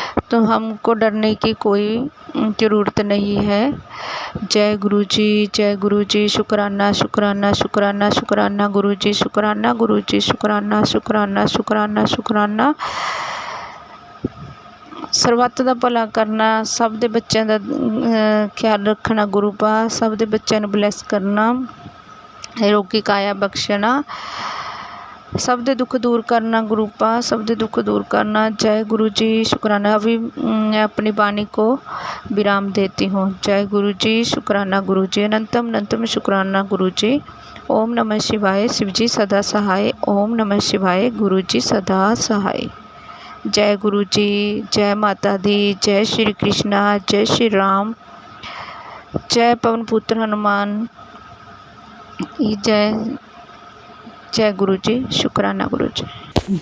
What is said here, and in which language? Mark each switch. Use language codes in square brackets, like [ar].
[hi] तो हमको डरने की कोई ज़रूरत नहीं है। जय गुरुजी, जय गुरुजी, शुक्राना शुक्राना शुक्राना शुक्राना गुरुजी, शुक्राना गुरुजी, शुक्राना शुक्राना शुक्राना शुक्राना। [pa] ਸਰਬੱਤ ਦਾ ਭਲਾ ਕਰਨਾ, ਸਭ ਦੇ ਬੱਚਿਆਂ ਦਾ ਖਿਆਲ ਰੱਖਣਾ ਗੁਰੂ ਪਾ, ਸਭ ਦੇ ਬੱਚਿਆਂ ਨੂੰ ਬਲੈਸ ਕਰਨਾ, ਰੋਗੀ ਕਾਇਆ ਬਖਸ਼ਣਾ, सब दे दुख दूर करना गुरु पा, सब दे दुख दूर करना। [hi] जय गुरु जी, शुक्राना। अभी मैं अपनी वाणी को विराम देती हूँ। जय गुरु जी, शुक्राना गुरु जी, अनंतम अनंतम शुक्राना गुरु जी। ओम नमः शिवाय, शिव जी सदा सहाय। ओम नमः शिवाय, गुरु जी सदा सहाय। जय गुरु जी, जय माता दी, जय श्री कृष्णा, जय श्री राम, जय पवन पुत्र हनुमान, जय जय गुरु जी, शुक्राना गुरु जी।